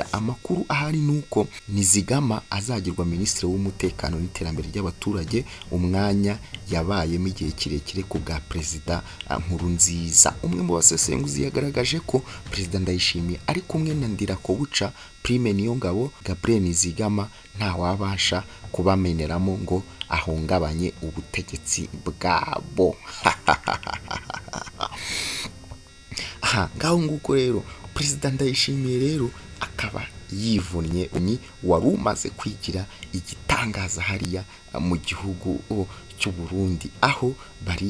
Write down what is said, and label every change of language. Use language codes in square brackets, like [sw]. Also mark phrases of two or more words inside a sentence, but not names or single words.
[rw] Amakuru ahari nuko Nizigama azagirwa minisitiri w'umutekano n'iterambere ry'abaturage, umwanya yabayemo igihe kirekire ku bwa perezida Nkurunziza. Umwe mu basesenguzi yagaragaje ko perezida Ndayishimiye ari kumwe na Ndirakobuca Prime Niyongabo Gabriel Nizigama nta wabasha kubameneramo ngo ahungabanye ubutegetsi bwabo. Ngaho nguko rero perezida Ndayishimiye rero akaba yivunnye ni wari umaze kwigira igitangaza hariya mu gihugu cy'u Burundi, aho bari